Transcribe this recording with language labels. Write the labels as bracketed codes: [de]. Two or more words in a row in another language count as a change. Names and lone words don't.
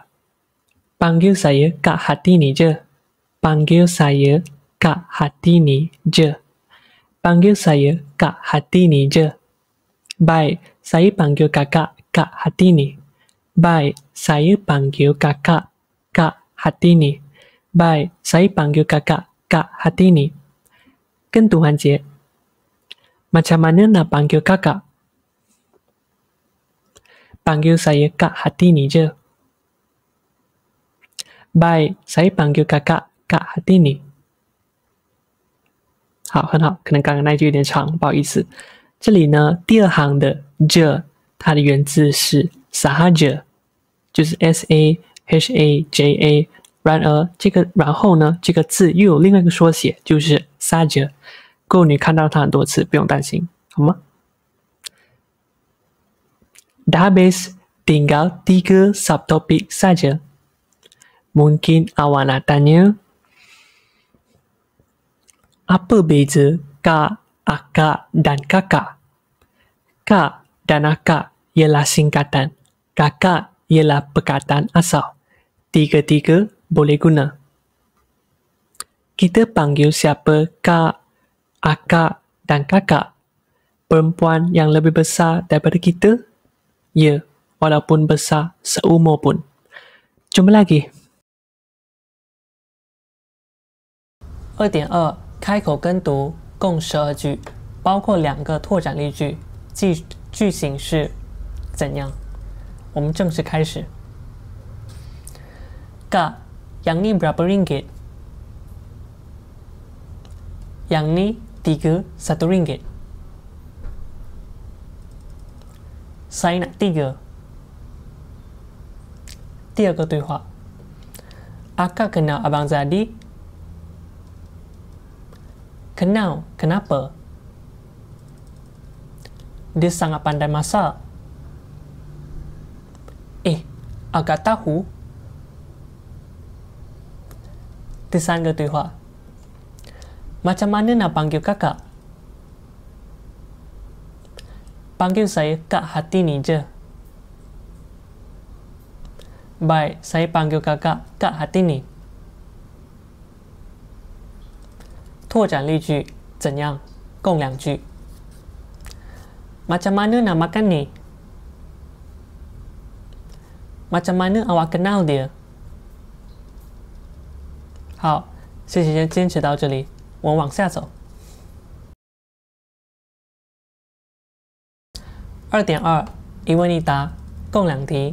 [ms] Panggil saya Kak Hartini je. Panggil saya Kak Hartini je. Panggil saya Kak Hartini je. Baik, saya panggil kakak Kak Hartini. Baik, saya panggil kakak Kak Hartini. Baik, saya panggil kakak Kak Hartini. [zh] 跟读环节。 [ms] Macam mana nak panggil kakak? Panggil saya Kak Hartini je. Baik, saya panggil kakak Kak Hartini。 [zh] 好，很好，可能刚刚那句有点长，不好意思。这里呢，第二行的 je， 它的原字是 sahaja， 就是 sahaja。然而，然后呢，这个字又有另外一个缩写，就是 saja。够你看到它很多次，不用担心，好吗？ [ms] Dah habis, tinggal 3 subtopik saja. Mungkin awak nak tanya, apa beza kak, akak dan kakak? Kak dan akak ialah singkatan. Kakak ialah perkataan asal. Tiga-tiga boleh guna. Kita panggil siapa kak, akak dan kakak? Perempuan yang lebih besar daripada kita? Ya, walaupun besar seumur pun. Jumpa lagi. [zh] 2.2 开口跟读共12句，包括2个拓展例句，句型是怎样？我们正式开始。 [ms] Kak, yang ni berapa ringgit? Yang ni 3 1 ringgit. Saya nak 3. [zh] 第二个对话。 [ms] Akak kenal Abang Zadi? Kenal, kenapa? Dia sangat pandai masak. Akak tahu? [zh] 第三个对话。 [ms] Macam mana nak panggil kakak? Panggil saya Kak Hartini je. Baik, saya panggil kakak Kak Hartini. [zh] 拓展例句怎样？共2 句。 [ms] Macam mana nak makan ni? Macam mana awak kenal dia? [zh] 好，谢谢先坚持到这里，我们往下走。2.2 一问一答，共2题。